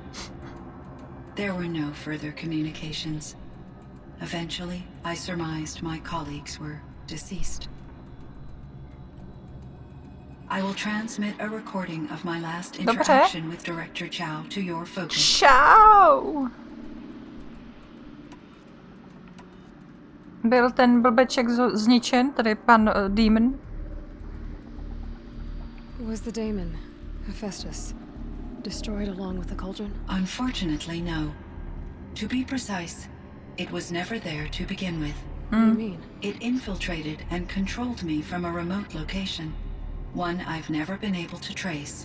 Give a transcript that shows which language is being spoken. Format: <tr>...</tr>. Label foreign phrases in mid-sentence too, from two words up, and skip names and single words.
<en>There were no further communications. Eventually, I surmised my colleagues were deceased. I will transmit a recording of my last interaction with Director Chow to your focus.</en> <cs>Čau! Byl ten blbeček zničen, tady pan Demon?</cs> <en>Was the daemon, Hephaestus, destroyed along with the cauldron? Unfortunately, no. To be precise, it was never there to begin with. What do you mean? It infiltrated and controlled me from a remote location, one I've never been able to trace.</en>